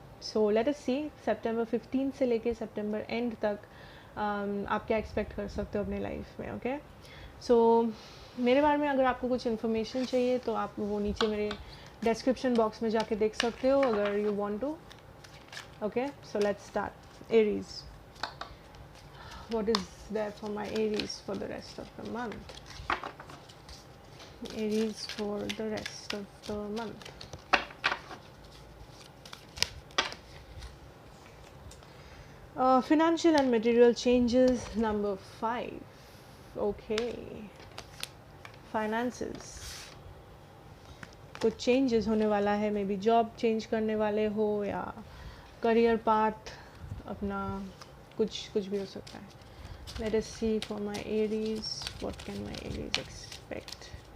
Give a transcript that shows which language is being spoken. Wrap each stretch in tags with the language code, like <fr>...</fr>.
<en>so let us see</en> <hi>सितंबर 15 से लेके सितंबर and तक आप क्या एक्सपेक्ट कर सकते हो अपने लाइफ में। ओके, सो मेरे बारे में अगर आपको कुछ इन्फॉर्मेशन चाहिए तो आप वो नीचे मेरे डिस्क्रिप्शन बॉक्स में जाके देख सकते हो अगर</hi> <en>You want to. Okay, so let's start. Aries, what is there for my Aries for the rest of the month? Aries for the rest of the month. Financial and material changes, number 5. Okay, finances,</en> <hi>कुछ changes होने वाला है। May be job change करने वाले हो या career path अपना, कुछ भी हो सकता है।</hi> <en>Let us see for my Aries, what can my Aries expect?</en>